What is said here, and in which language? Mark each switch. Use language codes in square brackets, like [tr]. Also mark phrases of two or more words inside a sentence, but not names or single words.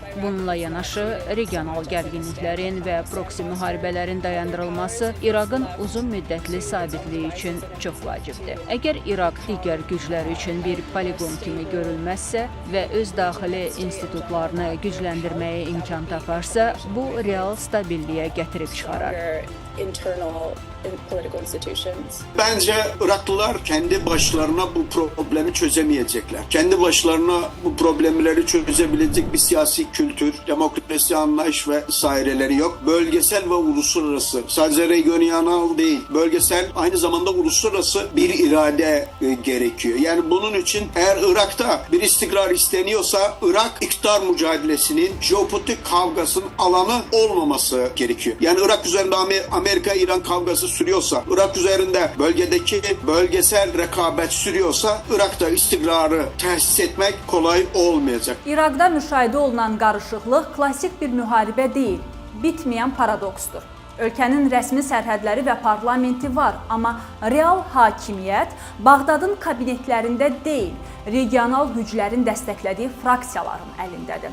[az] Bununla yanaşı, regional gərginliklərin və proksi müharibələrin dayandırılması İraqın uzun müddətli sabitliyi üçün çox vacibdir. Əgər İraq digər güclər üçün bir poliqon kimi görülməzsə və öz daxili institutlarını gücləndirməyə imkan taparsa, bu real stabilliyə gətirib çıxarar. [tr] Bence Iraklılar kendi başlarına bu problemi çözemeyecekler. Kendi başlarına bu problemleri çözebilecek bir siyasi kültür, demokrasi anlayış ve vesaireleri yok. Bölgesel ve uluslararası, sadece regional değil, bölgesel aynı zamanda uluslararası bir irade gerekiyor. Yani bunun için eğer Irak'ta bir istikrar isteniyorsa Irak iktidar mücadelesinin, jeopolitik kavgasının alanı olmaması gerekiyor. Yani Irak üzerinde Amerika-İran kavgası sürüyorsa, Irak üzerinde bölgedeki bölgesel rekabet sürüyorsa, Irak'ta istikrarı tesis etmek kolay olmayacak. [az] İraqda müşahidə olunan qarışıqlıq klassik bir müharibə deyil, bitməyən paradoksdur. Ölkənin rəsmi sərhədləri və parlamenti var, amma real hakimiyyət Bağdadın kabinetlərində deyil, regional güclərin dəstəklədiyi fraksiyaların əlindədir.